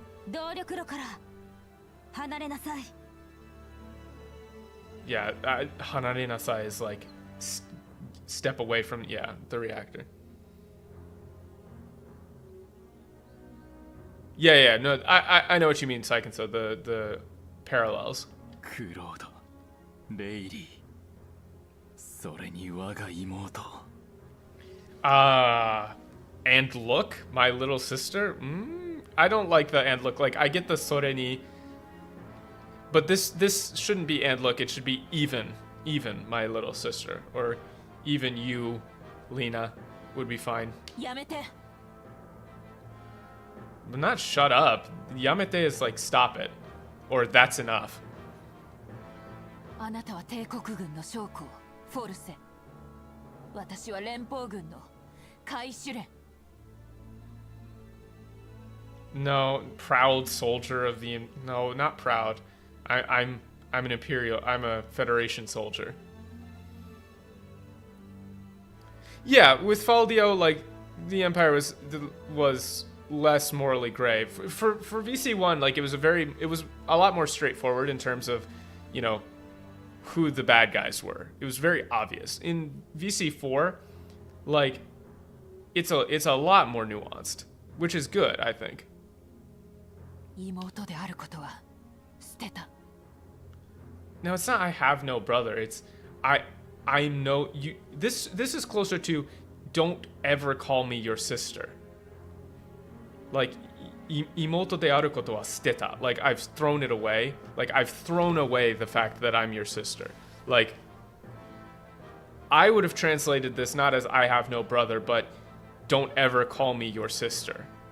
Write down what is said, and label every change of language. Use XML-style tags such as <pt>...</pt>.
<en>Yeah,</en> <ja>hanare nasai</ja> <en>is like step away from, yeah, the reactor. Yeah, no, I know what you mean, Saiken-so, the parallels.</en> <ja>クロード、レイリー、それに我が妹。</ja> <en>And look, my little sister. I don't like the and look. Like I get the soreni, but this shouldn't be and look. It should be even my little sister, or even you, Lena, would be fine.</en> <ja>やめて。</ja> <en>But not shut up. Yamete is like stop it, or that's enough.</en> <ja>あなたは帝国軍の将校、フォルセ。私は連邦軍の海守連。</ja> <en>No, proud soldier of the... No, not proud. I'm an imperial... I'm a Federation soldier. Yeah, with Faldio, like, the Empire was less morally gray. For VC1, like, it was a lot more straightforward in terms of, you know, who the bad guys were. It was very obvious. In VC4, like, it's a lot more nuanced, which is good, I think.</en> <ja>妹であることは捨てた。</ja> <en>No, it's not I have no brother. It's I know you. This is closer to don't ever call me your sister. Like,</en> <ja>imoto de aru koto wa shiteta.</ja> <en>Like, I've thrown it away. Like, I've thrown away the fact that I'm your sister. Like, I would have translated this not as I have no brother, but don't ever call me your sister.</en>